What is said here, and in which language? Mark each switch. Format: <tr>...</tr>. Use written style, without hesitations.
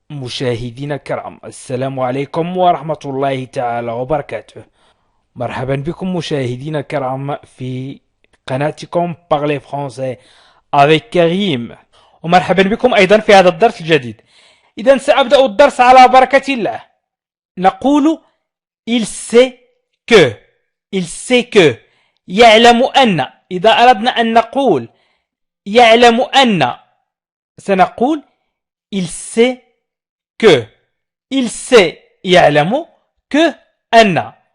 <ar>مشاهدينا الكرام، السلام عليكم ورحمة الله تعالى وبركاته. مرحبا بكم مشاهدينا الكرام في قناتكم Parler Français avec كريم، ومرحبا بكم أيضا في هذا الدرس الجديد. إذا سأبدأ الدرس على بركة الله. نقول</ar> <fr>il sait que، il sait que،</fr> <ar>يعلم أن. إذا أردنا أن نقول يعلم أن سنقول</ar> <fr>il sait que. Il sait يعلم que أن.</fr>